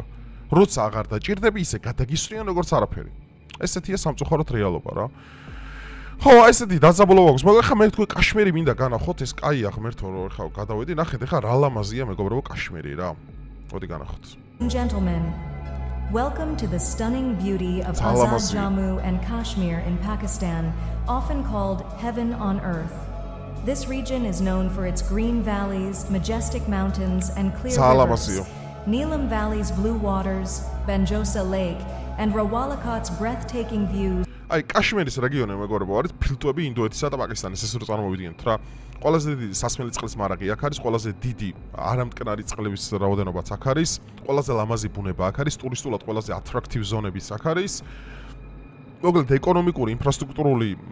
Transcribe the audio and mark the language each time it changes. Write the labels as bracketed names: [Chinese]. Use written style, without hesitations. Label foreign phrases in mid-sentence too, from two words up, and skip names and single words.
[Georgian] როცა აღარ დაჭირდები, ისე გადაგისვრიან როგორც არაფერი. ესეთია სამწუხაროდ რეალობა რა. ხო, ესეთი დაძაბულობა აქვს, მაგრამ ხა მე თქვენ კაშმირი მინდა განახოთ, ეს კაია ღმერთო რომ ხა გადავედი, ნახეთ ხა რა ლამაზია მეგობრებო კაშმირი რა. მოდი განახოთ. [English] Gentlemen, Welcome to the stunning beauty of Azad Jammu and Kashmir in Pakistan, often called heaven on earth. This region is known for its green valleys, majestic mountains, and clear rivers. Neelam Valley's blue waters, Banjosa Lake, and Rawalakot's breathtaking views. [Georgian] აი კაშმირის რეგიონი მეგობრებო არის ფილტვები ინდოეთისა და პაკისტანის ეს რო წარმოვიდგინეთ რა ყველაზე დიდი სასმელი წყლის მარაგი აქ არის ყველაზე დიდი არამტკნარი წყლების რაოდენობაც აქ არის ყველაზე ლამაზი ბუნება აქ არის ტურისტულად ყველაზე ატრაქტივ ზონებიც აქ არის მოკლედ ეკონომიკური ინფრასტრუქტურული